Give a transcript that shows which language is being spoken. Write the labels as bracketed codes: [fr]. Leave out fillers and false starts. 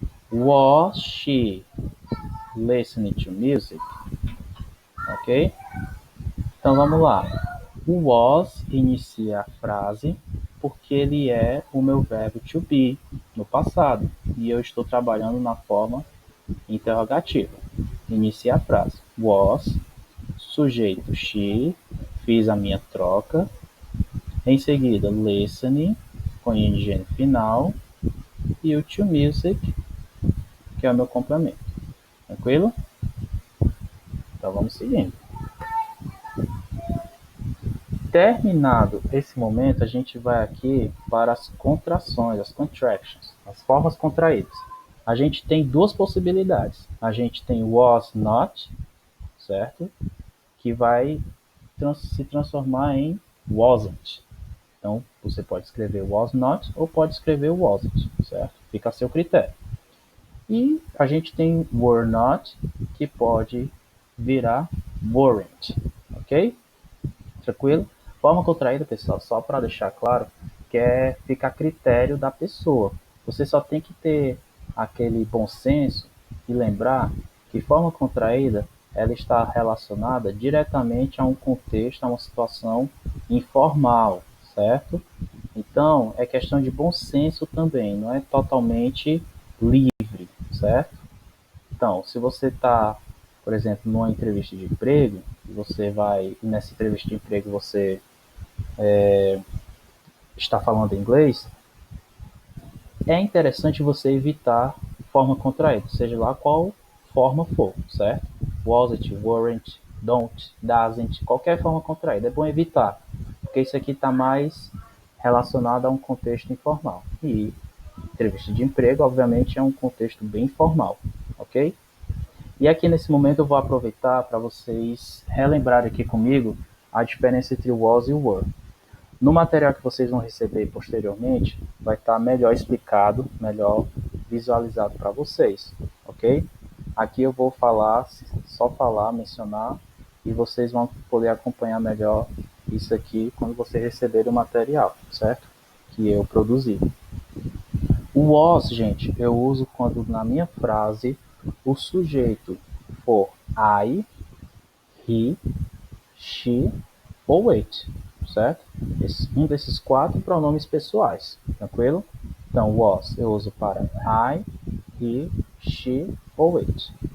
[en] Was she listening to music? [pt] Ok? Então vamos lá. O was inicia a frase porque ele é o meu verbo to be no passado e eu estou trabalhando na forma interrogativa. Inicia a frase. Was, sujeito she, fiz a minha troca. Em seguida, listening, com ing no final. E o to music, que é o meu complemento. Tranquilo? Então vamos seguindo. Terminado esse momento, a gente vai aqui para as contrações, as contractions, as formas contraídas. A gente tem duas possibilidades. A gente tem was not, certo? Que vai se transformar em wasn't. Então, você pode escrever was not ou pode escrever wasn't, certo? Fica a seu critério. E a gente tem were not, que pode virar weren't, ok? Tranquilo? Forma contraída, pessoal, só para deixar claro, que fica a critério da pessoa. Você só tem que ter aquele bom senso e lembrar que forma contraída ela está relacionada diretamente a um contexto, a uma situação informal, certo? Então, é questão de bom senso também, não é totalmente livre, certo? Então, se você está, por exemplo, numa entrevista de emprego, nessa entrevista de emprego você está falando inglês, é interessante você evitar forma contraída, seja lá qual forma for, certo? [en] Wasn't, weren't, don't, doesn't, [pt] qualquer forma contraída. É bom evitar, porque isso aqui está mais relacionado a um contexto informal. E entrevista de emprego, obviamente, é um contexto bem informal, ok? E aqui nesse momento eu vou aproveitar para vocês relembrarem aqui comigo a diferença entre o was e o were. No material que vocês vão receber posteriormente, vai estar melhor explicado, melhor visualizado para vocês, ok? Aqui eu vou falar, só falar, mencionar, e vocês vão poder acompanhar melhor isso aqui quando vocês receberem o material, certo? Que eu produzi. O was, gente, eu uso quando na minha frase o sujeito for I, he, she ou it, certo? Um desses 4 pronomes pessoais, tranquilo? Então, was eu uso para I, he, she ou it.